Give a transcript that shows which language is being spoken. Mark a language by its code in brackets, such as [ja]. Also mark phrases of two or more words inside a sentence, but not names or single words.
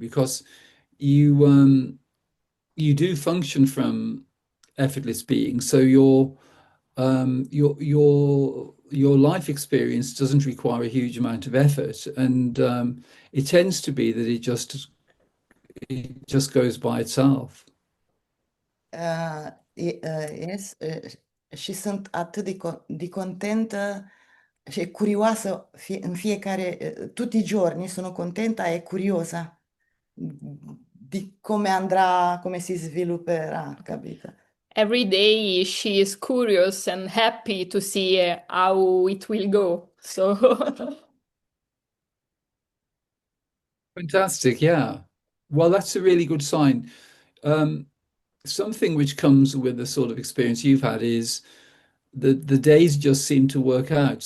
[en] Because you you do function from effortless being, so your life experience doesn't require a huge amount of effort, and it tends to be that it just goes by itself. Yes, [ro] și sunt atât de contentă și curioasă în fiecare, [it] tutti i giorni sono contenta e curiosa di come andrà, come si svilupperà, capito? [en] Every day she is curious and happy to see how it will go. So Fantastic, yeah. Well, that's a really good sign. Um, Something which comes with the sort of experience you've had is the days just seem to work out.